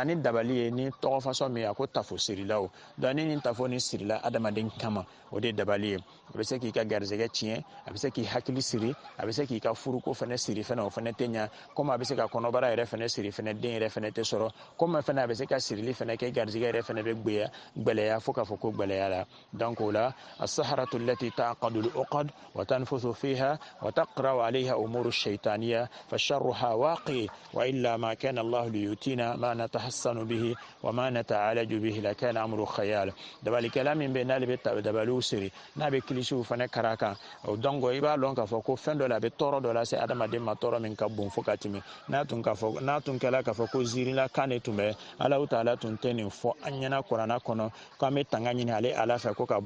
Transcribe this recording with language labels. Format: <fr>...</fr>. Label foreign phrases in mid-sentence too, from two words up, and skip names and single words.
<bm>ni dabali ye ni tɔgɔ fasɔn min a ko tafo sirilaw donc ni nin tafo ni sirila adamaden kama o de ye dabali ye a bɛ se k'i ka garijɛgɛ tiɲɛ a bɛ se k'i hakili siri a bɛ se k'i ka furuko fɛnɛ siri fɛnɛ o fɛnɛ tɛ ɲa komi a bɛ se ka kɔnɔbara yɛrɛ fɛnɛ siri fɛnɛ den yɛrɛ fɛnɛ tɛ sɔrɔ komi fɛnɛ a bɛ se ka sirili fɛnɛ kɛ garijɛgɛ yɛrɛ fɛnɛ bɛ gbɛlɛya fo k'a fɔ ko gbɛlɛya la donc o la</bm> <ar>السحرة التي تعقد العقد وتنفث فيها وتقرأ عليها أمور الشيطانية فشرها واقع وإلا ما كان الله ليؤتينا ما نتحصن به وما نتعالج به لكان أمر خيال</ar> <bm>dabalikɛla min bɛ n'ale bɛ dabaliw siri n'a bɛ kilisiw fɛnɛ kara kan donc i b'a lɔn k'a fɔ ko fɛn dɔ la a bɛ tɔɔrɔ dɔ lase adamaden ma tɔɔrɔ min ka bon fo ka tɛmɛ n'a tun kɛla k'a fɔ ko ziirila kan de tun bɛ Alahu Taala tun tɛ nin fɔ an ɲɛna kuranɛ kɔnɔ k'an bɛ tanga ɲini ale Ala fɛ ko ka</bm>